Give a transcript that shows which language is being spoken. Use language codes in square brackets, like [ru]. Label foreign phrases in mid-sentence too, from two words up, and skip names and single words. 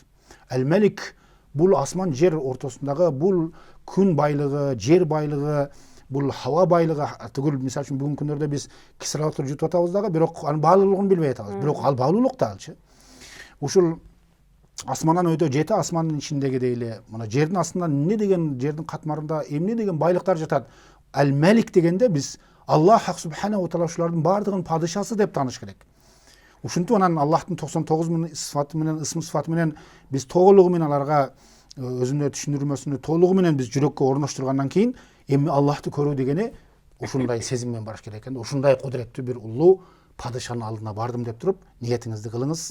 [ky] Ал-Малик, бул асман жер ортосундагы бул күн байлыгы, жер байлыгы, бул хава байлыгы, түгүл мисалы үчүн бүгүнкү күндөрдө биз кислород жутуп атабыз дагы, бирок анын баалуулугун билбей атабыз. Бирок ал баалуулук да алчы. Ушул асмандан өтө 7 асмандын ичиндеги дейли, мына жердин астында эмне деген, жердин катмарында эмне деген байлыктар жатат. Ал-Малик дегенде биз Аллах [ar] سبحانه وتعالى [ky] ушулардын баардыгынын падышасы деп тааныш керек. Ушинтип анан Аллахтын 99 сыфаты менен, ысмы сыфаты менен биз толугу менен аларга өзүнө түшүндүрмөсүнү толугу менен биз жүрөккө орноштургандан кийин эми Аллахты көрүү дегени ушундай сезим менен барыш керек экен. Ушундай кудуреттүү бир улуу падышанын алдына бардым деп туруп, ниетиңизди кылыңыз.